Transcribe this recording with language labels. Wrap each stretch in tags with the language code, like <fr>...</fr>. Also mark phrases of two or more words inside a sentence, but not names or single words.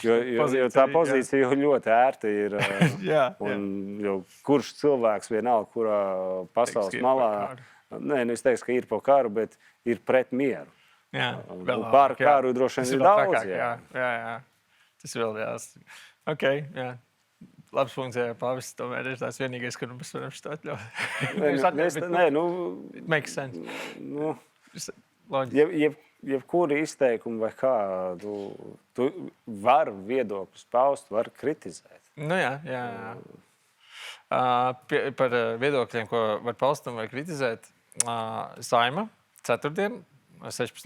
<lv>Jo tā pozīcija ļoti ērta ir. Kurš cilvēks vienalga, kurā pasaules malā, es teiktu, ka ir par karu, bet ir pret mieru. Par karu droši vien ir daudz. Tas vēl Ok, labs punkts, pāvests tomēr ir tās vienīgais, kur mēs varam šo atļaut.</lv> <en>It makes sense.</en> <lv>Jebkuri izteikumi vai kā, tu vari viedokļus paust, vari kritizēt. Par viedokļiem, ko var paust un vai kritizēt, Saima ceturtdien, 16.</lv>